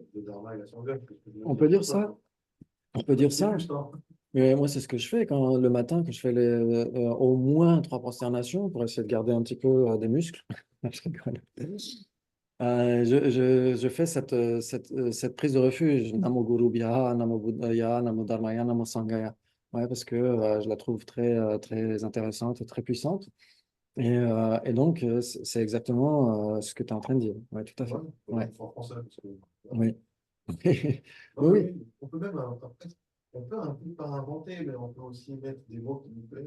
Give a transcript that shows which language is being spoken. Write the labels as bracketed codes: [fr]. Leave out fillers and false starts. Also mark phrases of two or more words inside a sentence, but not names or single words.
[fr] le dharma et la sangat, parce que je me on dis à peut dire chaque fois, ça. On peut dire c'est ça. juste, hein. Mais moi, c'est ce que je fais quand le matin, que je fais au moins 3 prosternations pour essayer de garder un petit peu des muscles. Je rigole. Je fais cette prise de refuge. [sa] Namo Guru Bhya, Namo Buddhaya, Namo Dharmaya, Namo Sanghaya. [fr] Ouais, parce que je la trouve très intéressante et très puissante. Et donc, c'est exactement ce que tu es en train de dire. Ouais, tout à fait. Ouais, Ouais, en français, parce que, oui. non, Oui, mais oui. oui, on peut même, après, on peut un peu pas inventer, mais on peut aussi mettre des mots qui nous plaisent.